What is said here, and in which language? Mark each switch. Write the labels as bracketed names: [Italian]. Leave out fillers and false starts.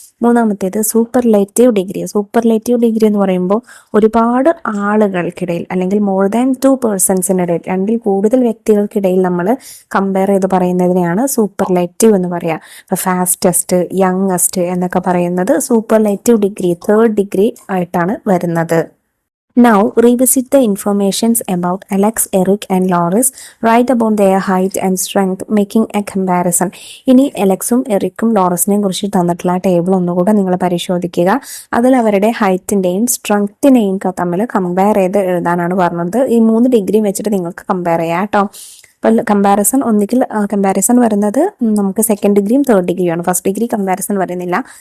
[Malayalam] മൂന്നാമത്തേത് superlative degree. Superlative degree എന്ന് പറയുമ്പോൾ ഒരുപാട് ആളുകൾക്കിടയിൽ അല്ലെങ്കിൽ മോർ ദാൻ 2 പേഴ്സൺസിനിടയിൽ, 2ൽ കൂടുതൽ വ്യക്തികൾക്കിടയിൽ നമ്മൾ കമ്പയർ ചെയ്ത് പറയുന്നതിനെയാണ് സൂപ്പർലേറ്റീവ് എന്ന് പറയുക. അപ്പോൾ ഫാസ്റ്റസ്റ്റ്, യങ്ങസ്റ്റ് എന്നൊക്കെ പറയുന്നത് സൂപ്പർലേറ്റീവ് ഡിഗ്രി, 3rd ഡിഗ്രി ആയിട്ടാണ് വരുന്നത്. [English] Now revisit the informations about Alex, Eric and Loris. Write about their height and strength, making a comparison. [Malayalam] ഇനി എലക്സും എറിക്കും ലോറസിനെയും കുറിച്ച് തന്നിട്ടുള്ള ടേബിൾ ഒന്നുകൂടെ നിങ്ങൾ പരിശോധിക്കുക. അതിൽ അവരുടെ ഹൈറ്റിൻ്റെയും സ്ട്രെങ്ത്തിനെയും തമ്മിൽ കമ്പയർ ചെയ്ത് എഴുതാനാണ് പറഞ്ഞത്. ഈ 3 ഡിഗ്രി വെച്ചിട്ട് നിങ്ങൾക്ക് കമ്പയർ ചെയ്യാം കേട്ടോ. അപ്പോൾ കമ്പാരിസൺ വരുന്നത് നമുക്ക് 2nd ഡിഗ്രിയും 3rd ഡിഗ്രിയുമാണ്, 1st ഡിഗ്രി കമ്പാരിസൺ വരുന്നില്ല.